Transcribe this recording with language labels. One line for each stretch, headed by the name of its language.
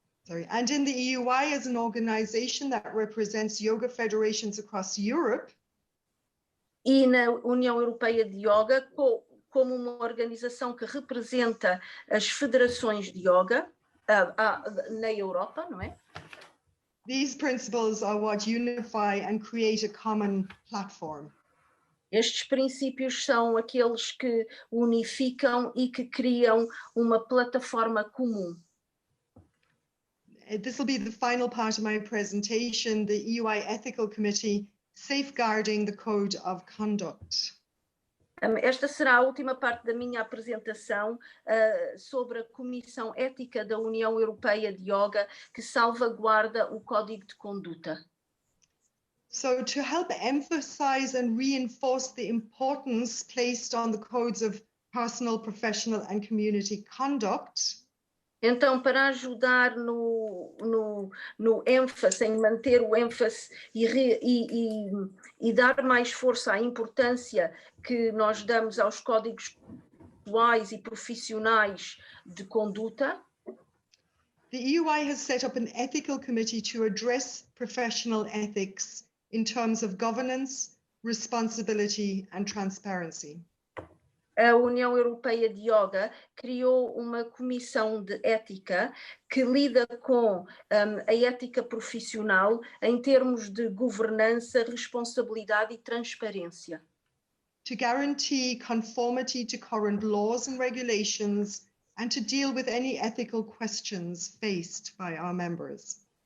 English: And in the EUI, as an organization that represents yoga federations across Europe,
Portuguese: E na União Europeia de Yoga, como uma organização que representa as federações de yoga na Europa, não é?
English: these principles are what unify and create a common platform.
Portuguese: Estes princípios são aqueles que unificam e que criam uma plataforma comum.
English: This will be the final part of my presentation, the EUI Ethical Committee, Safeguarding the Code of Conduct.
Portuguese: Esta será a última parte da minha apresentação sobre a Comissão Ética da União Europeia de Yoga, que salvaguarda o Código de Conduta.
English: So to help emphasize and reinforce the importance placed on the codes of personal, professional and community conduct,
Portuguese: então, para ajudar no ênfase, em manter o ênfase e dar mais força à importância que nós damos aos códigos pessoais e profissionais de conduta,
English: the EUI has set up an ethical committee to address professional ethics in terms of governance, responsibility and transparency.
Portuguese: A União Europeia de Yoga criou uma comissão de ética que lida com a ética profissional em termos de governança, responsabilidade e transparência.
English: To guarantee conformity to current laws and regulations and to deal with any ethical questions faced by our members.